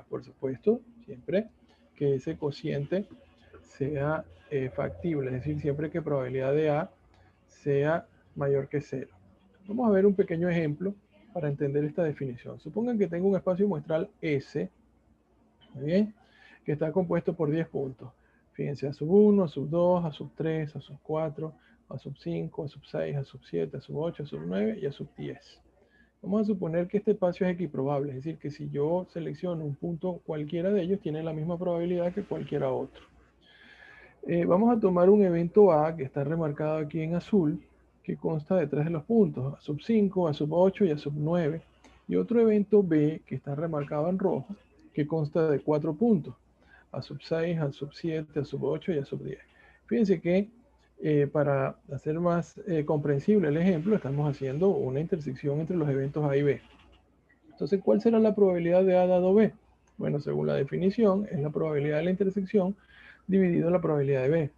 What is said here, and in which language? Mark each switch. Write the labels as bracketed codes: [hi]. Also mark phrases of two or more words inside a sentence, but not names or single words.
[es] Por supuesto, siempre que ese cociente sea factible, es decir, siempre que probabilidad de A sea mayor que cero. Vamos a ver un pequeño ejemplo para entender esta definición. Supongan que tengo un espacio muestral S, muy bien, que está compuesto por 10 puntos. Fíjense, a sub 1, a sub 2, a sub 3, a sub 4, a sub 5, a sub 6, a sub 7, a sub 8, a sub 9 y a sub 10. Vamos a suponer que este espacio es equiprobable, es decir, que si yo selecciono un punto cualquiera de ellos, tiene la misma probabilidad que cualquiera otro. Vamos a tomar un evento A que está remarcado aquí en azul, que consta de 3 de los puntos, a sub 5, a sub 8 y a sub 9. Y otro evento B que está remarcado en rojo, que consta de 4 puntos, a sub 6, a sub 7, a sub 8 y a sub 10. Fíjense que para hacer más comprensible el ejemplo, estamos haciendo una intersección entre los eventos A y B. Entonces, ¿cuál será la probabilidad de A dado B? Bueno, según la definición, es la probabilidad de la intersección dividido la probabilidad de B.